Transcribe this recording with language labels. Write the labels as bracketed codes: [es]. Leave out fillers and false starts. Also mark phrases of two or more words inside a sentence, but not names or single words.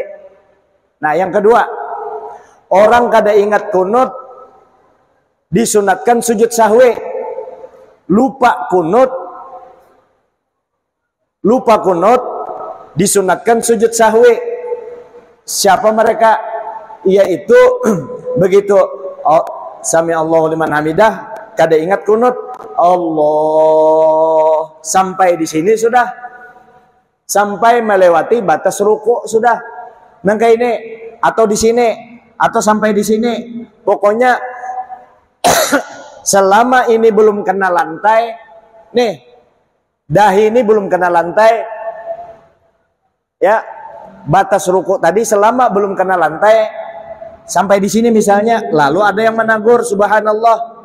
[bjn] Nah, yang kedua, orang kada ingat kunut disunatkan sujud sahwi. Lupa kunut disunatkan sujud sahwi. Siapa mereka? Yaitu begitu [ar] sami Allahu liman hamidah [bjn] kada ingat kunut Allah sampai di sini sudah, sampai melewati batas ruku sudah. Nangka ini atau di sini atau sampai di sini, pokoknya selama ini belum kena lantai, nih dahi ini belum kena lantai, ya batas ruku tadi selama belum kena lantai sampai di sini misalnya, lalu ada yang menegur subhanallah.